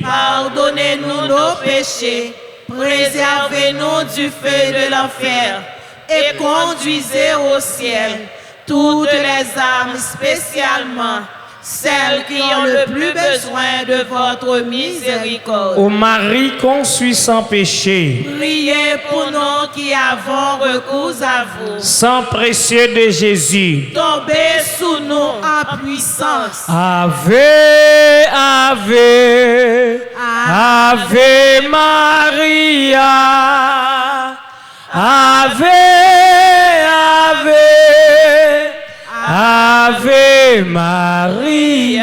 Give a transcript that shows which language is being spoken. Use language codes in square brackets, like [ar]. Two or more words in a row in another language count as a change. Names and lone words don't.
[fr] Pardonnez-nous nos péchés, préservez-nous du feu de l'enfer et conduisez au ciel toutes les âmes, spécialement celles qui ont le plus besoin de votre miséricorde. ô Marie conçue sans péché, Priez pour nous qui avons recours à vous. sang précieux de Jésus. Tombez sous nous en puissance. [la] Ave, Ave, Ave Maria. Ave, Ave, Ave Maria.